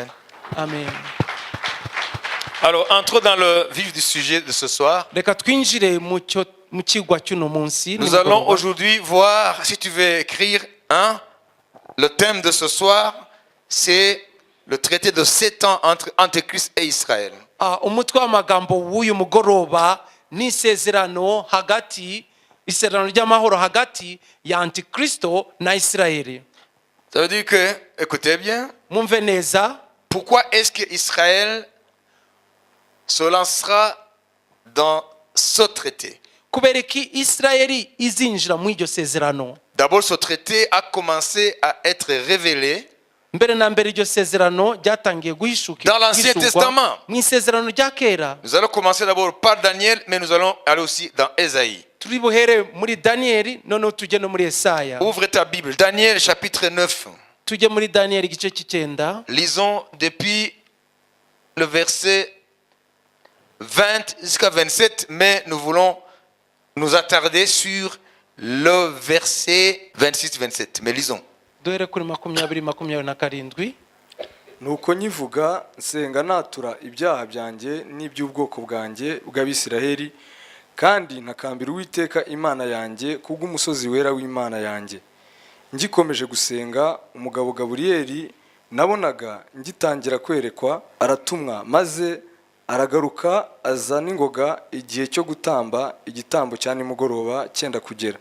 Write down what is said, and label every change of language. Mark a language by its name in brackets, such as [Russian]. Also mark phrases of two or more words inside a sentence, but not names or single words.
[French] Amen. Alors, entrons dans le vif du sujet de ce soir. [Kinyarwanda] Reka twinjire mu kigwa cy'uno munsi. [French] Nous allons aujourd'hui voir, si tu veux écrire, le thème de ce soir, c'est le traité de 7 ans entre Antéchrist et Israël. [Kinyarwanda] Umutwe w'amagambo w'uyu mugoroba ni isezerano ry'amahoro hagati ya Antikristo na Isirayeli. [French] Ça veut dire que, écoutez bien, [Kinyarwanda] Mwumve neza, [French] pourquoi est-ce que Israël se lancera dans ce traité? [Kinyarwanda] kubera iki Isirayeli izinjira mu iryo sezerano? [French] D'abord, ce traité a commencé à être révélé [Kinyarwanda] Mbere na mbere iryo sezerano ryatangiye [French] dans l'Ancien Testament. [Kinyarwanda] mu isezerano rya kera. [French] Nous allons commencer d'abord par Daniel, mais nous allons aller aussi dans Ésaïe. [Kinyarwanda] Turi buhere muri Daniyeli, noneho tujye no muri Yesaya. [French] Ouvre ta Bible, Daniel chapitre 9. [Kinyarwanda] Tujye muri Daniyeli igice cy'Icyenda. [French] Lisons depuis le verset 20 jusqu'à 27, mais nous voulons nous attarder sur le verset 26-27. Mais lisons. [Kinyarwanda] Duhere kuri 20-27. Nuko nyivuga nsenga natura ibyaha byanjye n'iby'ubwoko bwanjye bw'Abisiraheli, kandi ntakambira Uwiteka Imana yanjye kubw'umusozi wera w'Imana yanjye. Ngikomeje gusenga, umugabo Gaburiyeli nabonaga ngitangira kwerekwa aratumwa, maze aragaruka aza n'ingoga igihe cyo gutamba igitambo cya nimugoroba cyenda kugera.